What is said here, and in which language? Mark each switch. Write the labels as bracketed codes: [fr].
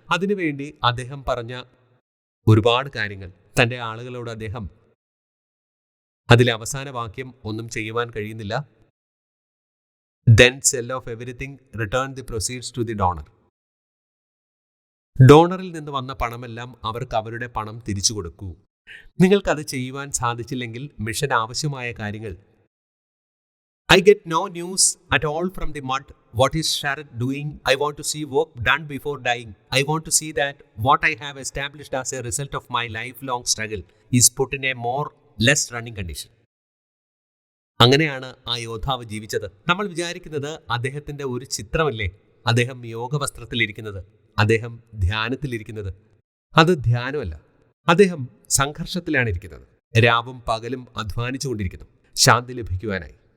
[ml] അതിനുവേണ്ടി അദ്ദേഹം പറഞ്ഞ ഒരുപാട് കാര്യങ്ങൾ തൻ്റെ ആളുകളോട് അദ്ദേഹം അതിലെ അവസാന വാക്യം ഒന്നും ചെയ്യുവാൻ കഴിയുന്നില്ല. [en] Then sell off everything, return the proceeds to the donor. [ml] ഡോണറിൽ നിന്ന് വന്ന പണമെല്ലാം അവർക്ക് അവരുടെ പണം തിരിച്ചു കൊടുക്കൂ. നിങ്ങൾക്കത് ചെയ്യുവാൻ സാധിച്ചില്ലെങ്കിൽ മിഷൻ ആവശ്യമായ കാര്യങ്ങൾ. [en] I get no news at all from the mud. What is Sharat doing? I want to see work done before dying. I want to see that what I have established as a result of my lifelong struggle is put in a more less running condition. [ml] അങ്ങനെയാണ് ആ യോദ്ധാവ് ജീവിച്ചത്. നമ്മൾ വിചാരിക്കുന്നത് അദ്ദേഹത്തിന്റെ ഒരു ചിത്രമല്ലേ അദ്ദേഹം യോഗവസ്ത്രത്തിലിരിക്കുന്നത്, അദ്ദേഹം ധ്യാനത്തിലിരിക്കുന്നത്. അത് ധ്യാനമല്ല. അദ്ദേഹം സംഘർഷത്തിലാണ് ഇരിക്കുന്നത്. രാവും പകലും അധ്വാനിച്ചുകൊണ്ടിരിക്കുന്നു ശാന്തി ലഭിക്കുവാനായി.